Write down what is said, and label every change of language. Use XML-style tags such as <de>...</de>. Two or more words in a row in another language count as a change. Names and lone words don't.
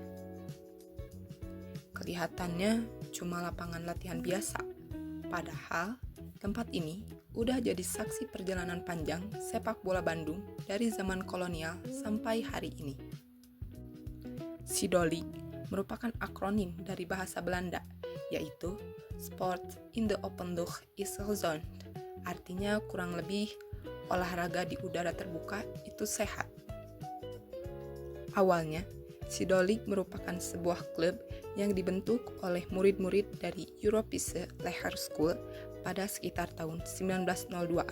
<id>Kelihatannya cuma lapangan latihan biasa, padahal tempat ini udah jadi saksi perjalanan panjang sepak bola Bandung dari zaman kolonial sampai hari ini. Sidolik merupakan akronim dari bahasa Belanda, yaitu</id> <nl>Sport in the Open Lucht is gezond.</nl> <id>Artinya kurang lebih olahraga di udara terbuka itu sehat. Awalnya, Sidolik merupakan sebuah klub yang dibentuk oleh murid-murid dari Europische Legerschool pada sekitar tahun 1902-an.</id>